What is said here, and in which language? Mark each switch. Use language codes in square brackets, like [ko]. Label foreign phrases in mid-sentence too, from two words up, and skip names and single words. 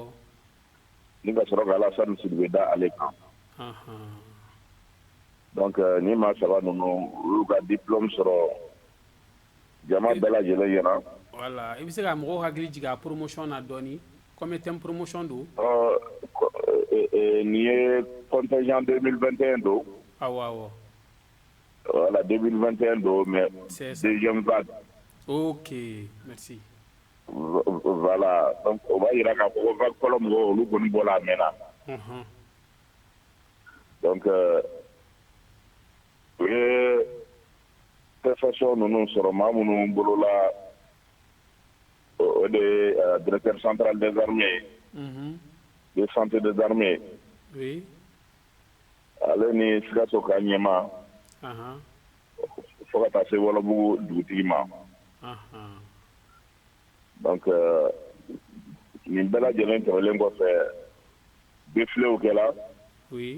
[bm] ni ka sɔrɔ ka Alassane Sidibe da ale kan donc ni maa saba ninnu olu ka diplôme sɔrɔ jama bɛɛ lajɛlen ɲɛna voilà i bɛ se ka mɔgɔw hakili jigin a promotion na dɔɔnin [fr] combien de promotion [bm] don nin ye contingent 2021 don awɔ [fr] voilà 2021 don mais deuxième vague ok merci [bm] voilà donc o b'a yira k'a fɔ ko vague fɔlɔ mɔgɔw olu kɔni bɔra a mɛnna donc u ye prestation ninnu sɔrɔ maa minnu bolola o de ye [fr] directeur central des armées de santé des armées oui [bm] ale ni Sikaso ka ɲɛma fo ka taa se Wolobugu dugutigi ma donc nin bɛɛ lajɛlen tɛmɛlen kɔfɛ défilew kɛla [fr] oui